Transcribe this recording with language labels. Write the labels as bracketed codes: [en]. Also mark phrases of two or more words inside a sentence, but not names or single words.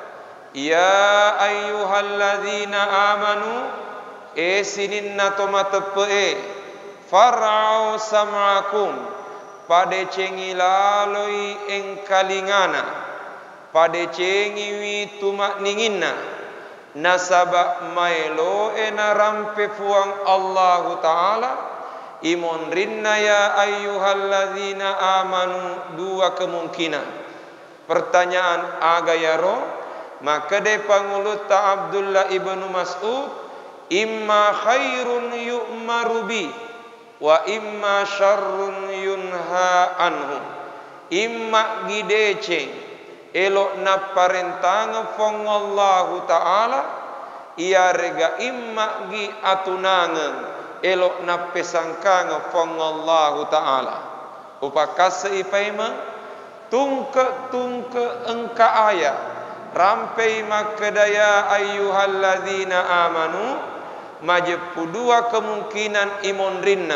[ar] يا أيها الذين آمنوا [bug] sininna tomatepe [ar] فأرع سمعكم [bug] pade cengi laloi engkalingana pade cengi wi tumak ninginna nasaba mailo ena rampe fuang Allah Ta'ala imon rinna [ar] يا أيها الذين آمنوا, [id] dua kemungkinan. [bug] Pertanyaan agayaro, maka de pangulut ta Abdullah ibnu Mas'ud, [ar] إما خير يؤمر به وإما شر ينهى عنه. [bug] Imma gidece elok na parentang fong Allah Ta'ala, ia rega imma gi atunangan elok na pesangkang fong Allah Ta'ala. Upakas ipaima tungke engka ayat rampai makadaya [ar] أيها الذين آمنوا, [bug] majepu [id] dua kemungkinan [bug] imon rinna.